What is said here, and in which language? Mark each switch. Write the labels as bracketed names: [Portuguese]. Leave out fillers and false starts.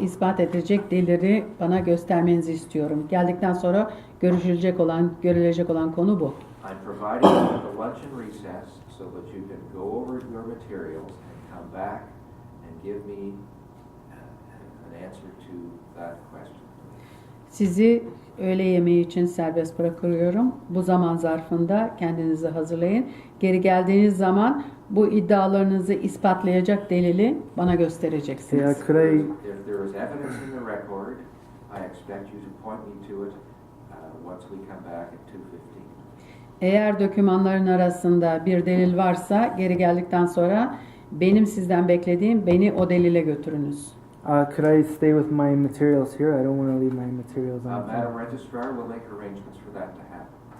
[Turkish] ispat edecek delili bana göstermenizi istiyorum. Geldikten sonra görülecek olan konu bu. [English] I'm providing you with a luncheon recess so that you can go over your materials and come back and give me an answer to that question. [Turkish] Sizi öğle yemeği için serbest bırakıyorum. Bu zaman zarfında kendinizi hazırlayın. Geri geldiğiniz zaman bu iddialarınızı ispatlayacak delili bana göstereceksiniz. [English] Yeah, could I, If there is evidence in the record, I expect you to point me to it once we come back at 2:15. [Turkish] Eğer dokümanların arasında bir delil varsa geri geldikten sonra benim sizden beklediğim beni o delile götürünüz. [English] could I stay with my materials here? I don't want to leave my materials on the Madam floor. Registrar will make arrangements for that to happen.